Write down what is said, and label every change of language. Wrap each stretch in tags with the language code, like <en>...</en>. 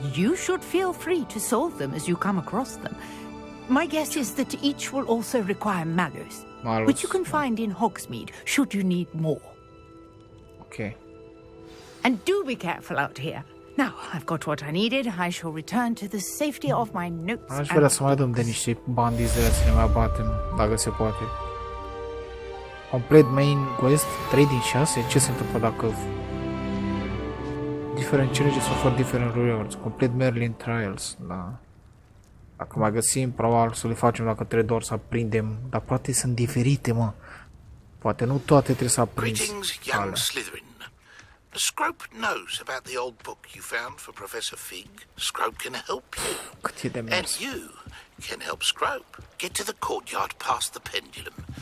<en>You should feel free to solve them as you come across them. My guess is that each will also require 𝔬𝔦𝔡. which you can find in Hogsmeade, should you need more. Ok. And do be careful out here. Now, I've got what I needed. I shall return to the safety of my notes.</en> <ro>Aș vrea să mai dăm de niște bandiți de să ne mai batem, dacă se poate. Complet main quest, 3 din 6. Ce se întâmplă dacă</ro> <en>different challenges offer different rewards?</en> <ro>Complet Merlin Trials, da. Dacă mai găsim, probabil să le facem dacă trebuie doar să aprindem, dar poate sunt diferite, mă. Poate nu toate trebuie să aprinzi.</ro> <en>Greetings, young Slytherin. Scrope knows about the old book you found for Professor Fig. Scrope can help you. And you can help Scrope get to the courtyard past the pendulum.</en>